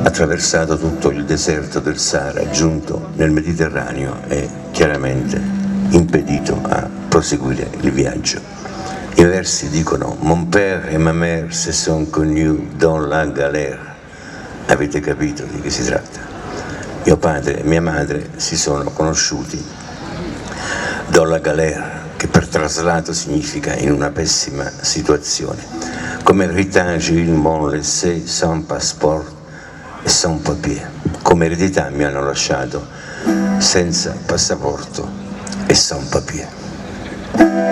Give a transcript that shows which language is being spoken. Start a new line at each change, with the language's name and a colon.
Italian: attraversato tutto il deserto del Sahara, giunto nel Mediterraneo e chiaramente impedito a proseguire il viaggio. I versi dicono:
French: Mon père et ma mère se sont connus dans la galère.
Italian: Avete capito di che si tratta? Mio padre e mia madre si sono conosciuti
French: dans la galère,
Italian: che per traslato significa in una pessima situazione.
French: Come héritage ils m'ont laissé sans passeport e sans papier.
Italian: Come eredità mi hanno lasciato senza passaporto e sans papier.